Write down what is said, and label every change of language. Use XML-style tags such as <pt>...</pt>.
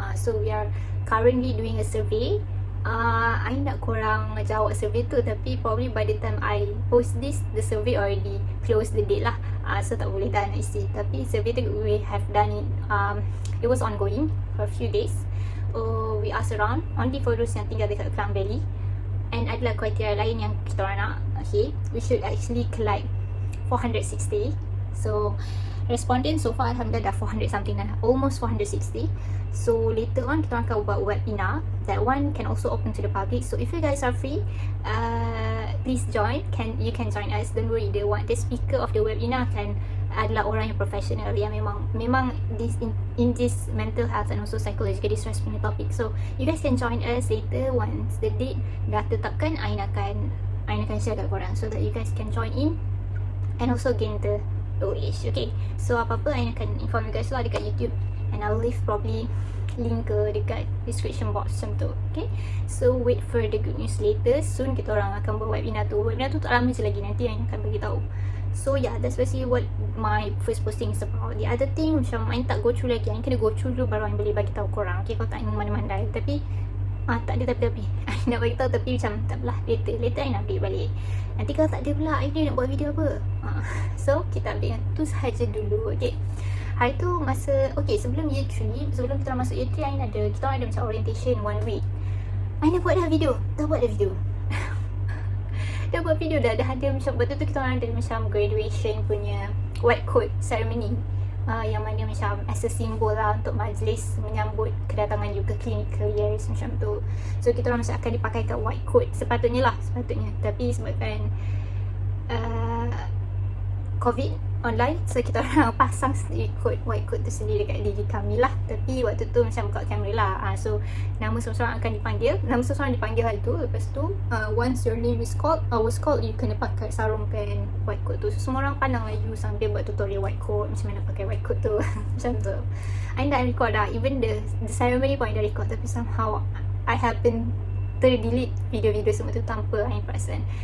<en>So we are currently doing a survey. I</en> <ms>nak korang jawab survey tu,</ms> <en>tapi probably by the time I post this, the survey already close the date lah. So</en> <ms>tak boleh dah nak isi. Tapi survey tu</ms> <en>we have done it, it was ongoing for a few days. We asked around only for those</en> <ms>yang tinggal dekat Klang Valley, and adalah kriteria lain yang kita orang nak.</ms> <en>Okay, we should actually collect 460. So respondent so far alhamdulillah dah 400 something dah, almost 460. So later on</en> <ms>kita akan buat webinar.</ms> <en>That one can also open to the public. So if you guys are free, please join. You can join us. Don't worry, the speaker of the webinar</en> <ms>adalah orang yang professional, yang memang</ms> <en>in this mental health and also psychological distress</en> <ms>punya topik.</ms> <en>So you guys can join us later once the date</en> <ms>dah tetapkan. Ain akan share kat korang</ms> <en>so that you guys can join in and also gain the knowledge. Okay, so</en> <ms>apa-apa Ain akan</ms> <en>inform you guys</en> <ms>lah dekat</ms> <en>YouTube, and I'll leave probably link</en> <ms>ke dekat</ms> <en>description box</en> <ms>macam tu.</ms> <en>Okay, so wait for the good news later. Soon</en> <ms>kita orang akan buat webinar tu. Webinar tu tak lama je lagi, nanti Ain akan beritahu.</ms> <en>So yeah, that's basically what my first posting is about. The other thing,</en> <ms>macam Ain tak go through lagi, Ain kena go through dulu baru Ain boleh bagi tahu korang. Okay, kalau tak Ain mandai-mandai. Tapi tak ada tapi Ain nak bagi tahu, tapi macam tak apalah, later Ain update balik. Nanti kalau tak ada pula idea nak buat video apa, so kita update tu sahaja dulu. Okay, hari tu sebelum year 3, sebelum kita masuk year 3, kita orang ada macam orientation 1 week. Ain dah buat video. Dah buat video dah ada macam, betul tu kita orang ada macam graduation punya white coat ceremony, yang mana macam</ms> <en>as a symbol</en> <ms>lah untuk majlis menyambut kedatangan you ke clinical years macam tu. So kita orang macam akan dipakaikan white coat sepatutnya, tapi sebabkan COVID online, so kita orang pasang white coat tu sendiri dekat diri kami lah. Tapi waktu tu macam buka kamera lah. So nama seseorang akan dipanggil. Hari tu. Lepas tu</ms> <en>once your name was called, you</en> <ms>kena pakai sarungkan</ms> <en>white coat tu.</en> <ms>So semua orang pandang lah you sambil buat tutorial white coat, macam mana pakai white coat tu. Macam tu. I dah record dah.</ms> <en>Even the ceremony</en> <ms>pun I dah record, tapi</ms> <en>somehow I happen</en> <ms>terdelete video-video semua tu tanpa I perasan.</ms>